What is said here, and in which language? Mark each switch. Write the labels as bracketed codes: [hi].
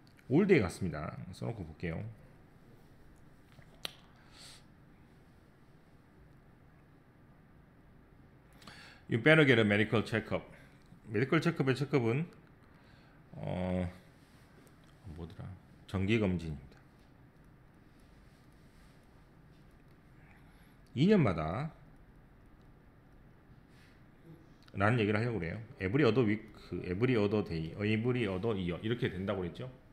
[ko] all day 같습니다. 써놓고 볼게요. [en] You better get a medical checkup. [ko] 메디컬 체크업의 체크업은 뭐더라? 정기 검진입니다. 2년마다 라는 얘기를 하려고 그래요. [en] Every other week, every other day, every other year 이렇게 된다고 그랬죠.